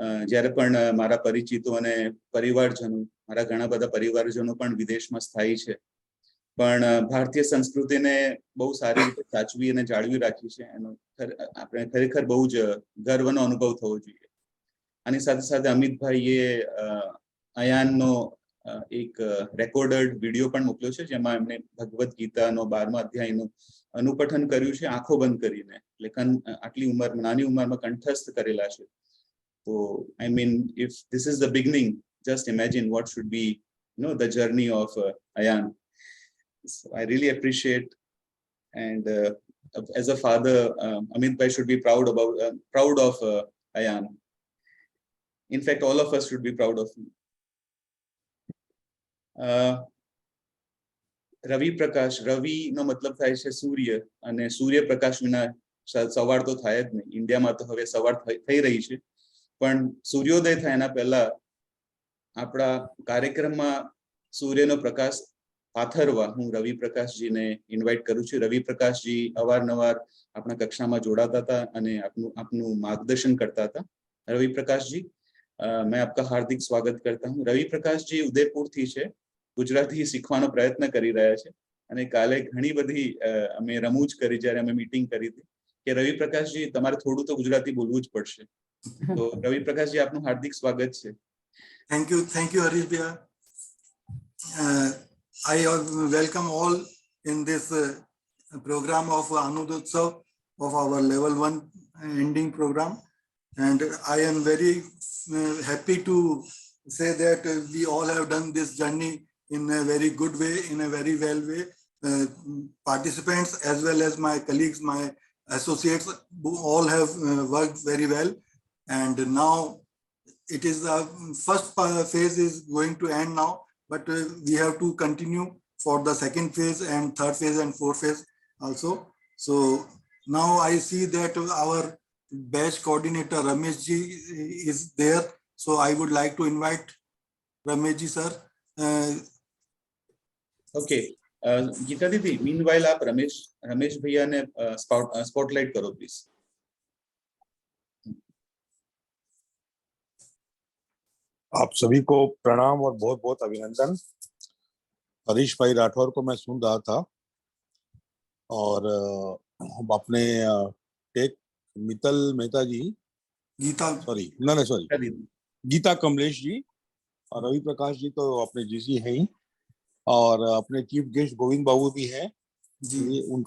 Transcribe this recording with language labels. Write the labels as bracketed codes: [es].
[gu] જ્યારે પણ મારા પરિચિતો અને પરિવારજનો, મારા ઘણા બધા પરિવારજનો પણ વિદેશમાં સ્થાયી છે, પણ ભારતીય સંસ્કૃતિને બહુ સારી રીતે સાચવી અને જાળવી રાખી છે, એનો આપણે ખરેખર બહુ જ ગર્વનો અનુભવ થવો જોઈએ. આની સાથે સાથે અમિતભાઈએ અયાનનો એક રેકોર્ડેડ વિડીયો પણ મોકલ્યો છે, જેમાં એમણે ભગવદ્ ગીતાનો 12મા અધ્યાયનું અનુપઠન કર્યું છે આંખો બંધ કરીને. એટલે આટલી નાની ઉંમરમાં કંઠસ્થ કરેલા છે. તો [en] I mean, if this is the beginning, just imagine what should be, the journey of Ayan. So I really appreciate, and as a father, Amit bhai should be proud of Ayan. In fact, all of us should be proud of him. [gu] રવિ પ્રકાશ, રવિ નો મતલબ થાય છે સૂર્ય, અને સૂર્ય પ્રકાશ વિના સવાર તો થાય જ નહીં. ઇન્ડિયામાં તો હવે સવાર થઈ રહી છે, પણ સૂર્યોદય થાય એના પહેલા આપણા કાર્યક્રમમાં સૂર્યનો પ્રકાશ પાથરવા હું રવિ પ્રકાશજીને ઇન્વાઇટ કરું છું. રવિ પ્રકાશજી અવારનવાર આપણા કક્ષામાં જોડાતા હતા અને આપનું માર્ગદર્શન કરતા હતા. રવિ પ્રકાશજી, [hi] मैं आपका हार्दिक स्वागत करता हूँ. रवि प्रकाश जी [gu] उदयपुरથી છે, ગુજરાતી શીખવાનો પ્રયત્ન કરી રહ્યા છે, અને કાલે ઘણી બધી અમે રમૂજ કરી જ્યારે અમે મીટિંગ કરી હતી કે રવિ પ્રકાશજી તમારે થોડું તો ગુજરાતી બોલવું જ પડશે. તો રવિ પ્રકાશજી આપનું હાર્દિક સ્વાગત છે. [en] Thank you, Harish Bhaiya. I welcome all in this program of Anandotsav of our level 1 ending program, and I am very happy to say that we all have done this journey in a very good way, in a very well way. Participants as well as my colleagues, my associates, all have worked very well, and now it is the first phase is going to end now, but we have to continue for the second phase and third phase and fourth phase also. So now I see that our batch coordinator Ramesh ji is there, so I would like to invite Ramesh ji sir. Okay, [hi] Gita दीदी, [en] meanwhile [hi] आप रमेश भैया ने spotlight करो please. आप सभी को प्रणाम और बहुत बहुत अभिनंदन. हरीश भाई राठौर को मैं सुन रहा था और अपने टेक मित्तल मेहता जी, गीता कमलेश जी और रवि प्रकाश जी तो अपने जीसी हैं ही, और अपने चीफ गेस्ट गोविंद बाबू भी हैं जी.